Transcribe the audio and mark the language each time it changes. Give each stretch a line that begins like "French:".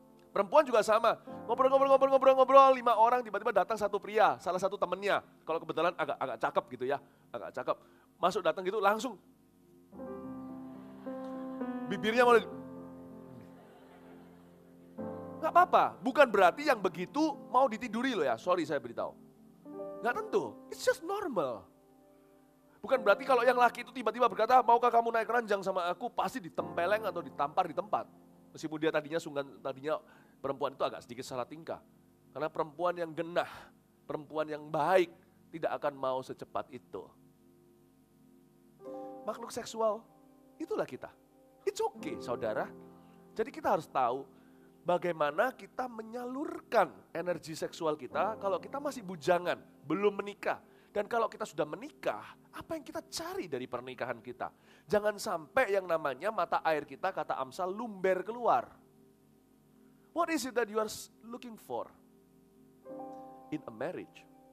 Indonesian: Perempuan juga sama, ngobrol, 5 orang tiba-tiba datang satu pria, salah satu temennya. Kalau kebetulan agak cakep gitu ya, agak cakep. Masuk datang gitu langsung. Bibirnya mau nggak apa-apa, bukan berarti yang begitu mau ditiduri loh ya, sorry saya beritahu. Nggak tentu,
English: it's just normal.
Indonesian: Bukan berarti kalau yang laki itu tiba-tiba berkata, maukah kamu naik ranjang sama aku, pasti ditempeleng atau ditampar di tempat. Meskipun dia tadinya perempuan itu agak sedikit salah tingkah. Karena perempuan yang genah, perempuan yang baik, tidak akan mau secepat itu. Makhluk seksual, itulah kita.
English: It's okay
Indonesian: saudara. Jadi kita harus tahu bagaimana kita menyalurkan energi seksual kita kalau kita masih bujangan, belum menikah. Dan kalau kita sudah menikah, apa yang kita cari dari pernikahan kita? Jangan sampai yang namanya mata air kita, kata Amsal, lumber keluar.
English: What is it that you are looking for in a marriage?